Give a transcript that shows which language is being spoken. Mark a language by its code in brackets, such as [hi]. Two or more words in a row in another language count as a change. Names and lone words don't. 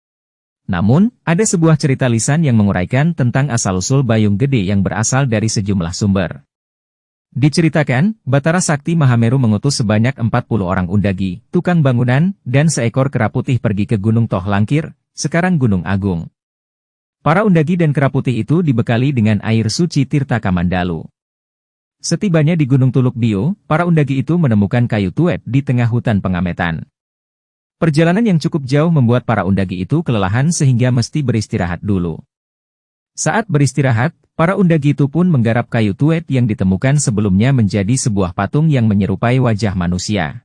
[id] Namun, ada sebuah cerita lisan yang menguraikan tentang asal-usul Bayung Gede yang berasal dari sejumlah sumber. Diceritakan, Batara Sakti Mahameru mengutus sebanyak 40 orang undagi, tukang bangunan, dan seekor kera putih pergi ke Gunung Toh Langkir, sekarang Gunung Agung. Para undagi dan kera putih itu dibekali dengan air suci Tirta Kamandalu. Setibanya di Gunung Tuluk Bio, para undagi itu menemukan kayu tuet di tengah hutan Pengametan. Perjalanan yang cukup jauh membuat para undagi itu kelelahan sehingga mesti beristirahat dulu. Saat beristirahat, para undagi itu pun menggarap kayu tuet yang ditemukan sebelumnya menjadi sebuah patung yang menyerupai wajah manusia.